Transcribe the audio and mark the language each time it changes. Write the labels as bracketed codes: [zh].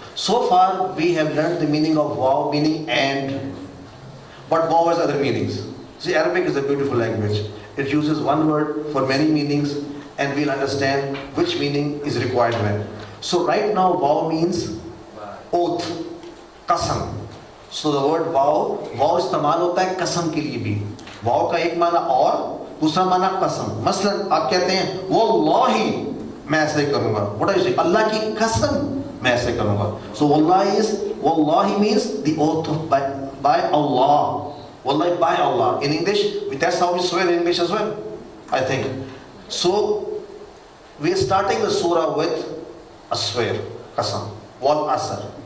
[en] So far we have learned the meaning of waw, meaning and. But waw has other meanings. See, Arabic is a beautiful language. It uses one word for many meanings, and we'll understand which meaning is required when. So right now waw means oath, qasam. So the word [hi] वाव इस्तेमाल होता है कसम के लिए भी. वाव का एक माना और दूसरा माना कसम. मसलन आप कहते हैं वल्लाही मैं ऐसे करूंगा. [en] What is it? [hi] अल्लाह की कसम मैं ऐसे करूंगा. [en] So wallahi means the oath by Allah. Wallahi by Allah. In English, that's how we swear in English as well, I think. So we are starting the surah with a swear, qasam, wal asr.